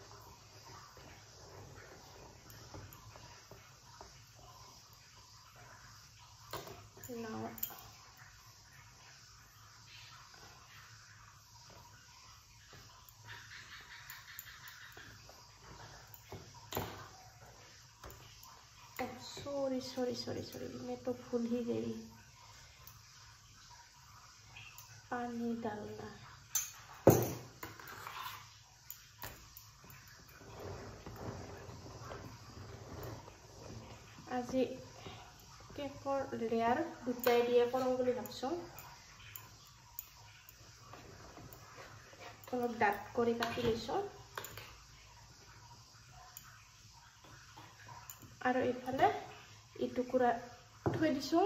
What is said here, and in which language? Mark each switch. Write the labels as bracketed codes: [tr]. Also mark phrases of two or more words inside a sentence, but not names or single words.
[en] Now sorry [hi] मैं तो भूल ही गई पानी डालना। [as] আজি কেকৰ লেয়াৰ দুটাই দিয়ে কৰোঁ বুলি ভাবিছোঁ। অলপ ডাঠ কৰি কাটি লৈছোঁ আৰু এইফালে ইটুকুৰা থৈ দিছোঁ।